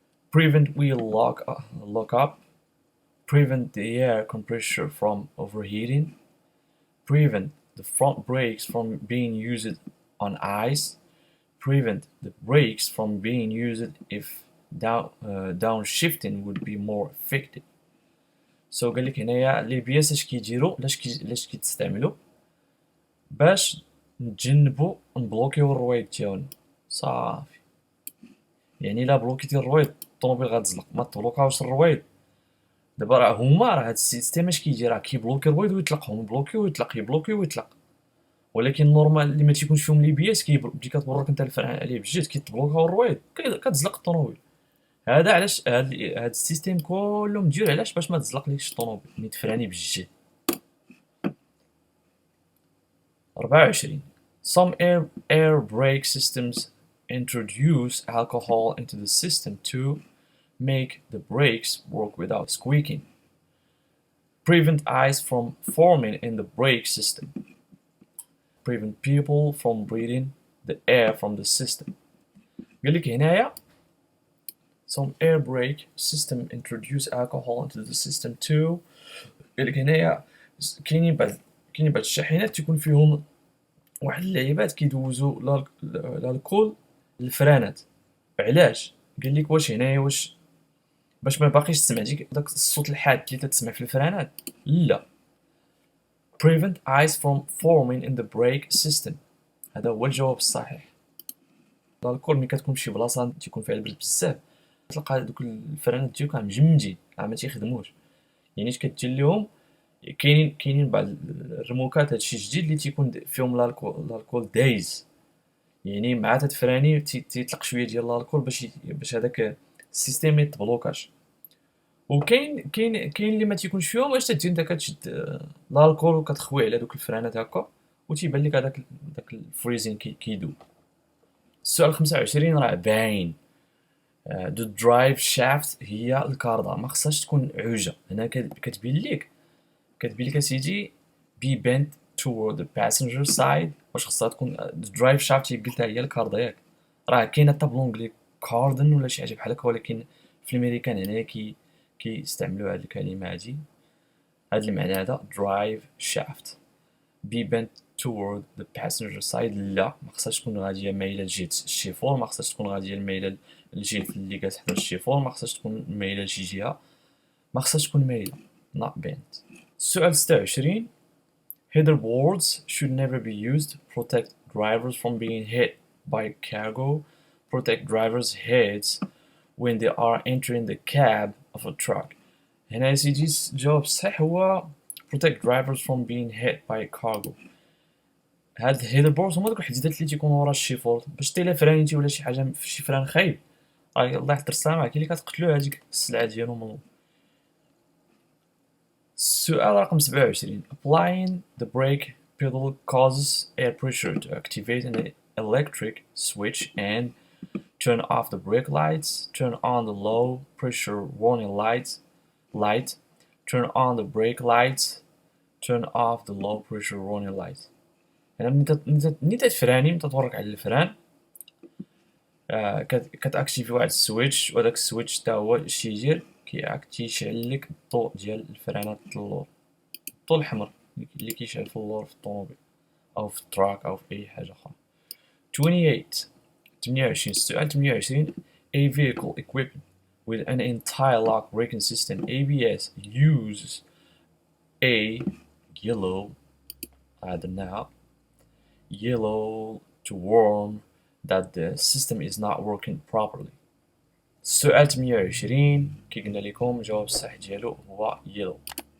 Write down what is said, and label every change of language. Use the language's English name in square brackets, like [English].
[English] prevent wheel lock up, prevent the air compressor from overheating, prevent the front brakes from being used on ice, prevent the brakes from being used if downshifting would be more effective. [Arabic] So قال لك هنايا لي بياس اش كيديروا، لاش كيتستعملوا باش نتجنبوا نبلوكيو الرويد ديالنا. صافي، يعني الا بلوكيتي الرويد الطوموبيل غتزلق، ما تبلوكاوش الرويد. دابا راه هاد السيستيم اش كيدير، راه كيبلوكي الرويد ويطلقهم، يبلوكي ويطلق، يبلوكي ويطلق. ولكن نورمال اللي ما تيكونش فيهم لي بياس ملي كتبرك انت الفران عليه بجد كيتبلوكاو الرويد كتزلق الطوموبيل. هذا علاش هاد السيستيم كله مدير علاش باش ما تزلقليش الطوموبيل ملي تفراني بالجد. 24. [English] some air brake systems introduce alcohol into the system to make the brakes work without squeaking, prevent ice from forming in the brake system, prevent people from breathing the air from the system. [Arabic] قال لك هنايا [English] some air brake system introduce alcohol into the system too. [Arabic] قال لك هنايا كاينين بعض الشاحنات تيكون فيهم واحد اللعيبات كيدوزوا الكول للفرانات. علاش؟ قال لك واش هنايا واش باش ما باقيش تسمع داك الصوت الحاد اللي تسمع في الفرانات؟ لا. [English] prevent ice from forming in the brake system. [Arabic] هذا هو الجواب الصحيح. الكول ملي كتكون فشي بلاصه تيكون فيها البرد بزاف، تلقى دوك الفرانات ديالك مجمدين ما تيخدموش، يعني اش كدير لهم كاينين بعض الرموكات هادشي جديد اللي تيكون فيهم الكول دايز، يعني مع تتفراني تيطلق شويه ديال الكول باش هذاك السيستيم ما يتبلوكاش. وكاين اللي ما تيكونش فيهم، واش تدير انت كتشد الكول وكتخوي على دوك الفرانات هكا وتيبان لك هذاك الفريزين كيدوب. السؤال 25 راه باين. [English] the drive shaft [Arabic] هي الكاردا، ما خصهاش تكون عوجه. هنا كتبين لك اسيدي [English] be bent toward the passenger side. [Arabic] واش خصها تكون [English] the drive shaft [Arabic] هي قلتها هي الكاردا ياك؟ راه كاينه حتى بالونجلي كاردن ولا شي حاجه بحال هكا، ولكن في الامريكان هنايا كيستعملوا هاد الكلمه هادي، هاد المعنى هذا drive shaft. [English] be bent toward the passenger side [Arabic] لا، ما خصهاش تكون غاديه مايله لجهه الشيفور، ما خصهاش تكون غاديه مايله لجهه اللي كتحضر الشيفور، ما خصهاش تكون مايله لشي جهه، ما خصهاش تكون مايله [English] not bent. [Arabic] السؤال 26. [English] header boards should never be used. protect drivers from being hit by cargo. protect drivers' heads when they are entering the cab of a truck. [Arabic] هنا يا سيدي الجواب الصحيح هو [English] protect drivers from being hit by cargo. [Arabic] هاد الهيدربورز هما دوك الحديدات اللي تيكونوا ورا الشيفورد باش تيلا فرانيتي ولا شي حاجه في شي فران خايب الله يحضر السلامه كاين اللي كتقتلو هاديك السلعه ديالو من. السؤال رقم 27. [English] Applying the brake pedal causes air pressure to activate an electric switch and turn off the brake lights, turn on the low pressure warning light, turn on the brake lights, turn off the low pressure warning light. [Arabic] يعني ملي تفراني ملي تورك على الفران كتاكتيفي واحد السويتش وداك السويتش حتى هو اش يدير كيشعل لك الضوء ديال الفرانات اللور، الضوء الحمر اللي كيشعل في اللور في الطوموبيل او في التراك او في اي حاجه اخرى. 28 السؤال 28. [English] A vehicle equipped with an anti-lock braking system ABS uses a yellow to warn that the system is not working properly. [Arabic] السؤال 28 كي قلنا لكم الجواب الصحيح ديالو هو yellow.